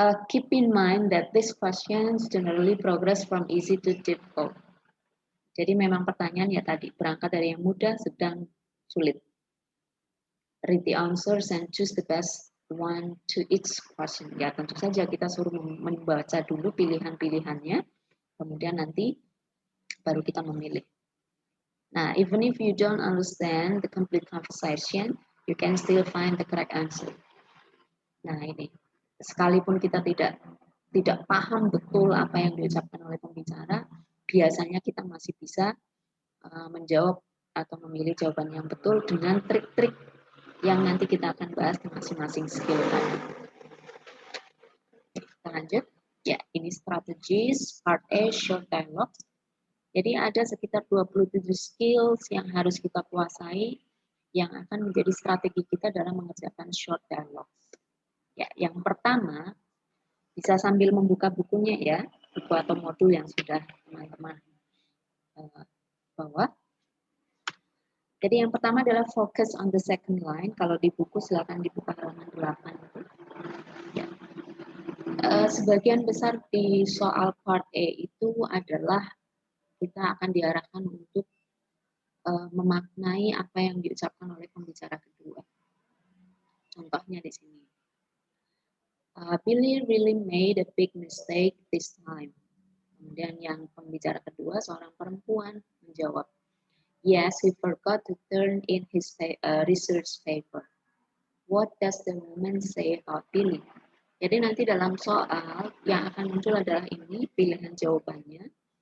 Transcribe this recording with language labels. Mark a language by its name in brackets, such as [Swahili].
[English] Keep in mind that these questions generally progress from easy to difficult. [Indonesian] Jadi memang pertanyaan ya tadi berangkat dari yang mudah, sedang, sulit. [English] Read the answers and choose the best one to each question. [Indonesian] Ya tentu saja kita suruh membaca dulu pilihan-pilihannya, kemudian nanti baru kita memilih. [English] Nah, even if you don't understand the complete conversation, you can still find the correct answer. [Indonesian] Nah ini, sekalipun kita tidak paham betul apa yang diucapkan oleh pembicara, biasanya kita masih bisa menjawab atau memilih jawaban yang betul dengan trik-trik yang nanti kita akan bahas di masing-masing skill tadi. Kita lanjut. Ya, ini strategies part A short dialogue. Jadi ada sekitar 27 skills yang harus kita kuasai yang akan menjadi strategi kita dalam mengerjakan short dialogue. Ya, yang pertama bisa sambil membuka bukunya ya, buku atau modul yang sudah teman-teman bawa. Jadi yang pertama adalah [English] focus on the second line. [Indonesian] Kalau di buku silakan dibuka halaman 8. Ya. Sebagian besar di soal part A itu adalah kita akan diarahkan untuk memaknai apa yang diucapkan oleh pembicara kedua. Contohnya di sini. [English] Billy really made a big mistake this time. [Indonesian] Kemudian yang pembicara kedua, seorang perempuan, menjawab, [English] yes, he forgot to turn in his research paper. What does the woman say about Billy? [Indonesian] Jadi nanti dalam soal yang akan muncul adalah ini, pilihan jawabannya.